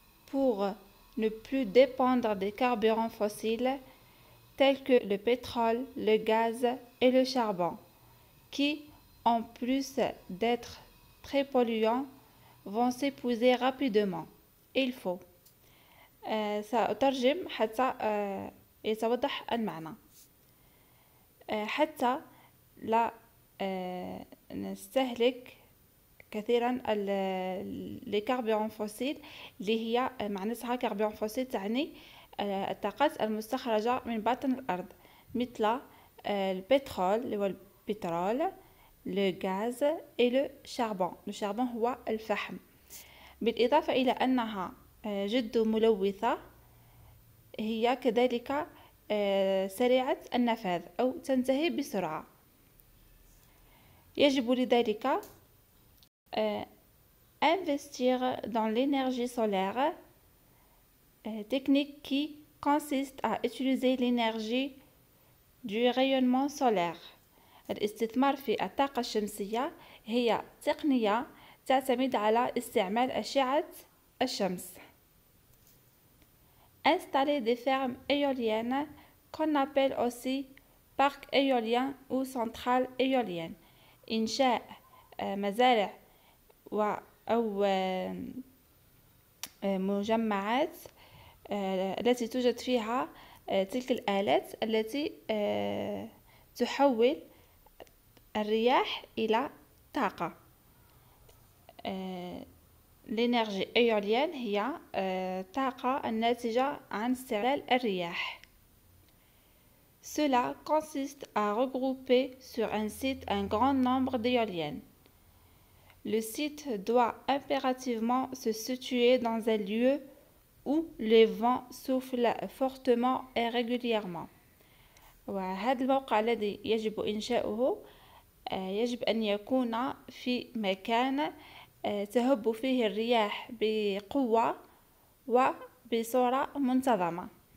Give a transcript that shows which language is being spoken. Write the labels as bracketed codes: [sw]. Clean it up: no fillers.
[fr] Pour ne plus dépendre des carburants fossiles tels que le pétrole, le gaz et le charbon, qui, en plus d'être très polluants, vont s'épuiser rapidement. Il faut. [ar] سأترجم حتى يتوضح المعنى. حتى لا نستهلك كثيرا الكربون فوسيل، اللي هي معناتها كربون فوسيل تعني الطاقات المستخرجة من باطن الأرض، مثل البترول اللي هو البترول، الغاز [fr] et le charbon. [ar] الشاربون هو الفحم. بالإضافة إلى أنها جد ملوثة، هي كذلك سريعة النفاذ أو تنتهي بسرعة. يجب لذلك [fr] investir dans l'énergie solaire, technique qui consiste à utiliser l'énergie du rayonnement solaire. [ar] الاستثمار في الطاقة الشمسية هي تقنية تعتمد على استعمال أشعة الشمس. [fr] Installer des fermes éoliennes qu'on appelle aussi parcs éoliens ou centrales éoliennes. [ar] إنشاء مزارع أو مجمعات التي توجد فيها تلك الآلات التي تحول الرياح إلى طاقة. l'énergie éolienne هي طاقة الناتجة عن استغلال الرياح. [fr] Cela consiste à regrouper sur un site un grand nombre d'éoliennes. Le site doit impérativement se situer dans un lieu où les vents soufflent fortement et régulièrement. [ar] وهذا الموقع الذي يجب إنشاؤه يجب أن يكون في مكان تهب فيه الرياح بقوة وبصورة منتظمة.